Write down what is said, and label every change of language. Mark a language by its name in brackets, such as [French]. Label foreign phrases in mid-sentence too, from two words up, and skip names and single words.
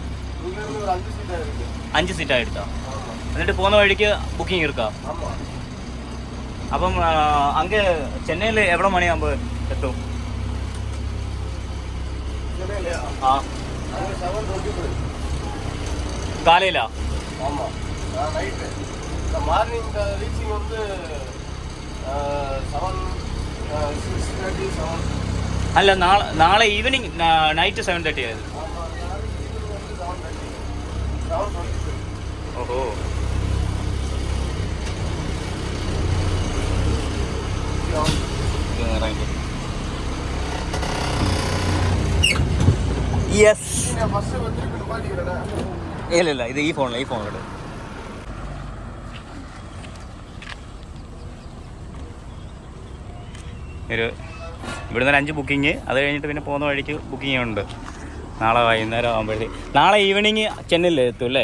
[Tamil] இங்கேருந்து ஒரு 5 சீட்டாக இருக்குது. [Malayalam] 5 സീറ്റായി എടുക്കാം. എന്നിട്ട് പോകുന്ന വഴിക്ക് ബുക്കിംഗ് എടുക്കാം. [Tamil] ஆமாம். [Malayalam] അപ്പം അങ്ങ് ചെന്നൈയിൽ എവിടെ മണിയാകുമ്പോൾ എത്തും? [Tamil] சென்னையிலையா? ആ அங்கே 7:25. [Malayalam] കാലയിലാ? [Tamil] ஆமாம், நைட்டு. இந்த [English] morning reaching [Tamil] வந்து 6:30 7. [Malayalam] അല്ല നാളെ [English] evening night [Malayalam] 7:30 ആയത്. [Tamil] ஆமாம், நாளைக்கு ஈவினிங் வந்து 7:30 7:25. [Malayalam] ഓഹോ. യെസ്. [Tamil] ஃபர்ஸ்ட் வந்து திருப்பி நிப்பாட்டிக்கிறேன். [Malayalam] ഇല്ല ഇത് ഈ ഫോണിലോട്ട്. ഒരു ഇവിടുന്ന് ഒരു 5 ബുക്കിങ്, അത് കഴിഞ്ഞിട്ട് പിന്നെ പോകുന്ന വഴിക്ക് ബുക്കിംഗ് ഉണ്ട്. നാളെ വൈകുന്നേരം ആകുമ്പോഴത്തേക്ക്. നാളെ ഈവനിങ് ചെന്നൈയിൽ എത്തും അല്ലേ?